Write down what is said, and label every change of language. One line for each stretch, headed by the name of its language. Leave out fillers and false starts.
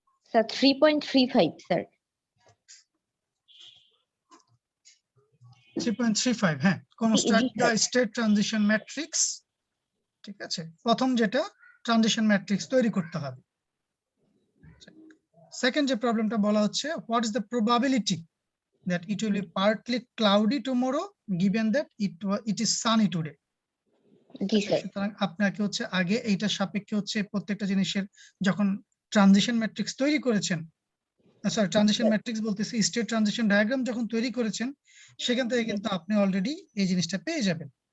Bangla: Sir 3.35 sir. 3.35, হ্যাঁ,
English: construct the state transition matrix,
Bangla: ঠিক আছে। প্রথম যেটা ট্রানজিশন ম্যাট্রিক্স তৈরি করতে হবে। সেকেন্ড যে প্রবলেমটা বলা হচ্ছে,
English: What is the probability that it will be partly cloudy tomorrow given that it is sunny today?
Bangla: G sir. সুতরাং আপনাকে হচ্ছে আগে এইটার সাপেক্ষে হচ্ছে প্রত্যেকটা জিনিসের যখন ট্রানজিশন ম্যাট্রিক্স তৈরি করেছেন, সরি ট্রানজিশন ম্যাট্রিক্স বলতেছি, স্টেট ট্রানজিশন ডায়াগ্রাম যখন তৈরি করেছেন সেখান থেকে কিন্তু আপনি অলরেডি এই জিনিসটা পেয়ে যাবেন।